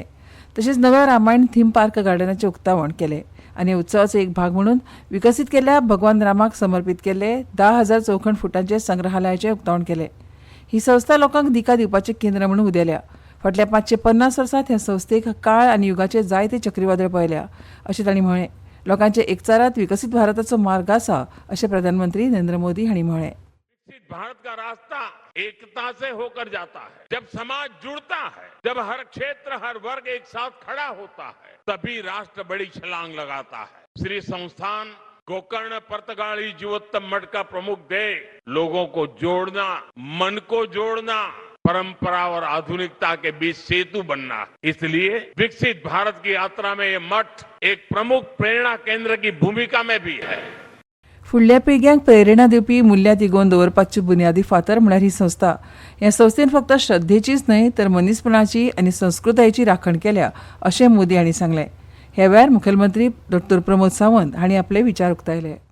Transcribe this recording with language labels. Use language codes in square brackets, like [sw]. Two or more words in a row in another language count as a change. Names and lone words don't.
[kok] तशेंच नव्या रामायण थीम पार्क गार्डनाचें उक्तावण केलें आनी उत्सवाचो एक भाग म्हणून विकसीत केल्ल्या भगवान रामाक समर्पीत केल्ले 10,000 चौखण फुटांचे संग्रहालयाचें उक्तावण केलें. ही संस्था लोकांक दिका दिवपाचें केंद्र म्हणून उदेल्या. फाटल्या 550 वर्सांत ह्या संस्थेक काळ आनी युगाचे जायते चक्रीवादळ पळयल्या अशें तांणी म्हळें. लोकांच्या एकचारात विकसीत भारताचो मार्ग आसा अशें प्रधानमंत्री नरेंद्र मोदी हांणी म्हळें. [hi] विकसित भारत का रास्ता एकता से होकर जाता है. जब समाज जुड़ता है, जब हर क्षेत्र हर वर्ग एक साथ खड़ा होता है, तभी राष्ट्र बड़ी छलांग लगाता है. श्री संस्थान गोकर्ण पर्तगाली जीवोत्तम मठ का प्रमुख ध्येय लोगों को जोड़ना, मन को जोड़ना, परंपरा और आधुनिकता के बीच सेतु बनना. इसलिए विकसित भारत की यात्रा में ये मठ एक प्रमुख प्रेरणा केंद्र की भूमिका में भी है. [kok] फुडल्या पिळग्यांक प्रेरणा दिवपी मुल्यां तिगोवन दवरपाची बुन्यादी फातर म्हळ्यार ही संस्था. ह्या संस्थेन फक्त श्रद्धेचीच न्हय तर मनीसपणाची आनी संस्कृतायेची राखण केल्या अशें मोदी हांणी सांगलें. ह्या वेळार मुखेलमंत्री डॉ. प्रमोद सावंत हांणी आपले विचार उक्तायले.